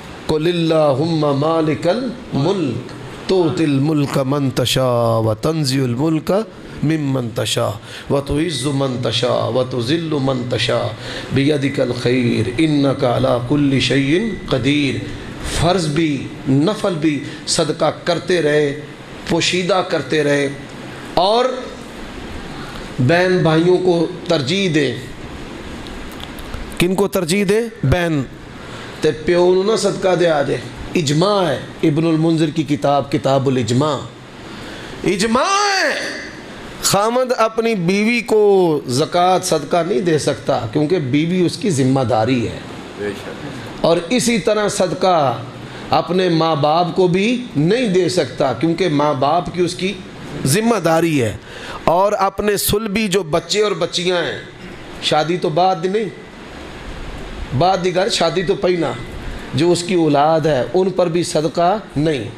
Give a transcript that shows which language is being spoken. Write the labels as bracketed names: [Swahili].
[Arabic] قل اللہم مالک الملک تؤتی الملک من تشاء وتنزع الملک ممن تشاء وتعز من تشاء وتذل من تشاء بیدک الخیر انک علی کل شیء قدیر. [Urdu] فرض بھی نفل بھی صدقہ کرتے رہے پوشیدہ کرتے رہے اور بہن بھائیوں کو ترجیح دیں. کن کو ترجیح دے؟ [Punjabi] بہن تے پیو نو نہ صدقہ دیا جے. [Urdu] اجماع ہے ابن المنذر کی کتاب کتاب الاجماع، اجماع ہے خامد اپنی بیوی کو زکوٰۃ صدقہ نہیں دے سکتا کیونکہ بیوی اس کی ذمہ داری ہے، اور اسی طرح صدقہ اپنے ماں باپ کو بھی نہیں دے سکتا کیونکہ ماں باپ کی اس کی ذمہ داری ہے، اور اپنے صلبی جو بچے اور بچیاں ہیں، شادی تو بعد نہیں، بعد دیگر شادی تو پہنا، جو اس کی اولاد ہے ان پر بھی صدقہ نہیں.